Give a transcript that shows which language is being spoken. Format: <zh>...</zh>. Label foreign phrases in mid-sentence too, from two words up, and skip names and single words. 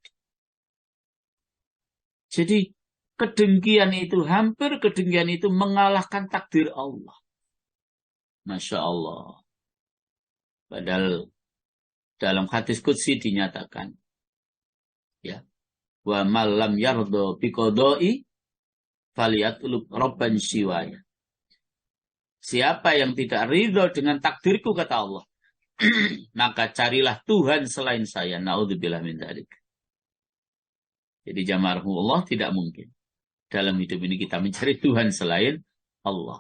<id>Jadi hampir kedengkian itu mengalahkan takdir Allah.</id> <ar>ما شاء الله.</ar> <id>Padahal dalam hadis qudsi dinyatakan, ya,</id> <ar>ومن لم يرض بقضائي فليطلب ربا سواي.</ar> <id>Siapa yang tidak ridho dengan takdirku, kata Allah, maka carilah Tuhan selain saya.</id> <ar>نعوذ بالله من ذلك.</ar> <id>Jadi jamaah Allah, tidak mungkin dalam hidup ini kita mencari Tuhan selain Allah.</id>